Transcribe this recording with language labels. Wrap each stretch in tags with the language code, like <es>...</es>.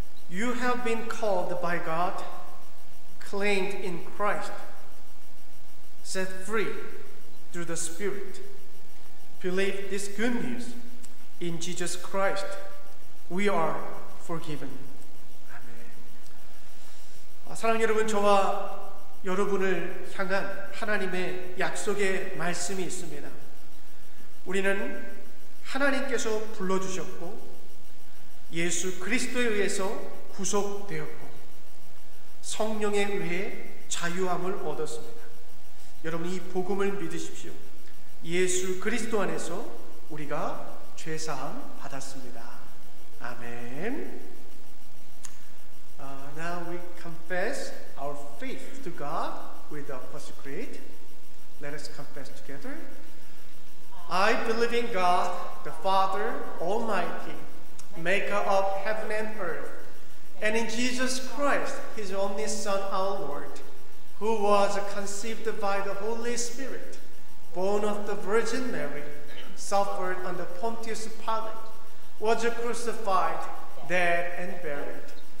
<en>You have been called by God, claimed in Christ, set free through the Spirit. Believe this good news. In Jesus Christ, we are forgiven.</en> <ko>아멘. 사랑하는 여러분, 저와 여러분을 향한 하나님의 약속의 말씀이 있습니다. 우리는 하나님께서 불러주셨고 예수 그리스도에 의해서 구속되었고 성령에 의해 자유함을 얻었습니다. 여러분, 이 복음을 믿으십시오. 예수 그리스도 안에서 우리가 죄사함 받았습니다. 아멘.</ko> <en>Now we confess our faith to God with the Apostle Creed. Let us confess together. I believe in God, the Father Almighty, maker of heaven and earth, and in Jesus Christ, his only Son, our Lord, who was conceived by the Holy Spirit, born of the Virgin Mary, suffered under Pontius Pilate, was crucified, dead, and buried.</en>